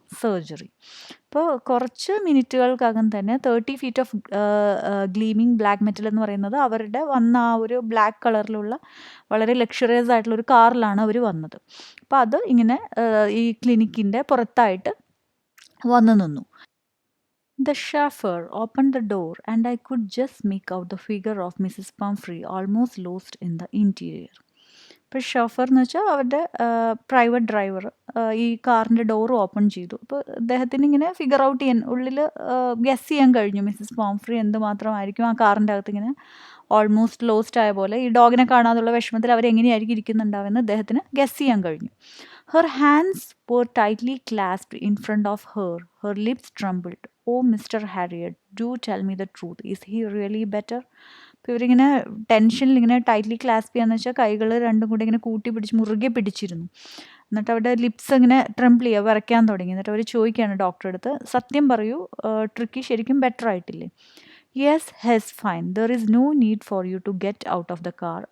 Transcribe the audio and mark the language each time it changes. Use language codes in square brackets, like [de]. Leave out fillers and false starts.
[en] Surgery. [ml] അപ്പോൾ കുറച്ച് മിനിറ്റുകൾക്കകം തന്നെ [en] 30 feet of gleaming black metal [ml] എന്ന് പറയുന്നത് അവരുടെ വന്ന ആ ഒരു ബ്ലാക്ക് കളറിലുള്ള വളരെ ലക്ഷറിയസ് ആയിട്ടുള്ള ഒരു കാറിലാണ് അവർ വന്നത്. അപ്പോൾ അത് ഇങ്ങനെ ഈ ക്ലിനിക്കിൻ്റെ പുറത്തായിട്ട് വന്നു നിന്നു. [en] The chauffeur opened the door and I could just make out the figure of Mrs. Pumphrey almost lost in the interior. [ml] ഇപ്പോൾ ഷോഫർ എന്ന് വെച്ചാൽ അവരുടെ പ്രൈവറ്റ് ഡ്രൈവർ ഈ കാറിൻ്റെ ഡോർ ഓപ്പൺ ചെയ്തു. അപ്പോൾ അദ്ദേഹത്തിന് ഇങ്ങനെ ഫിഗർ ഔട്ട് ചെയ്യാൻ ഉള്ളിൽ ഗസ് ചെയ്യാൻ കഴിഞ്ഞു മിസ്സസ് പോംഫ്രി എന്തുമാത്രമായിരിക്കും ആ കാറിൻ്റെ അകത്ത് ഇങ്ങനെ ഓൾമോസ്റ്റ് ലോസ്റ്റ് ആയ പോലെ ഈ ഡോഗിനെ കാണാതുള്ള വിഷമത്തിൽ അവരെങ്ങനെയായിരിക്കും ഇരിക്കുന്നുണ്ടാവുമെന്ന് അദ്ദേഹത്തിന് ഗസ് ചെയ്യാൻ കഴിഞ്ഞു. [en] Her hands were tightly clasped in front of her. Her lips trembled. Oh, Mr. Harriet, do tell me the truth. Is he really better? [ml] അപ്പോൾ ഇവരിങ്ങനെ ടെൻഷനിൽ ഇങ്ങനെ ടൈറ്റ്ലി ക്ലാസ്പ് ചെയ്യാന്ന് വെച്ചാൽ കൈകൾ രണ്ടും കൂടി ഇങ്ങനെ കൂട്ടി പിടിച്ച് മുറുകെ പിടിച്ചിരുന്നു. എന്നിട്ട് അവരുടെ ലിപ്സ് ഇങ്ങനെ ട്രംപിൾ ചെയ്യുക, വിറയ്ക്കാൻ തുടങ്ങി. എന്നിട്ട് അവർ ചോദിക്കുകയാണ് ഡോക്ടറെ അടുത്ത്, സത്യം പറയൂ, ട്രിക്കി ശരിക്കും ബെറ്റർ ആയിട്ടില്ലേ? [en] Yes, he's fine. There is no need for you to get out of the car.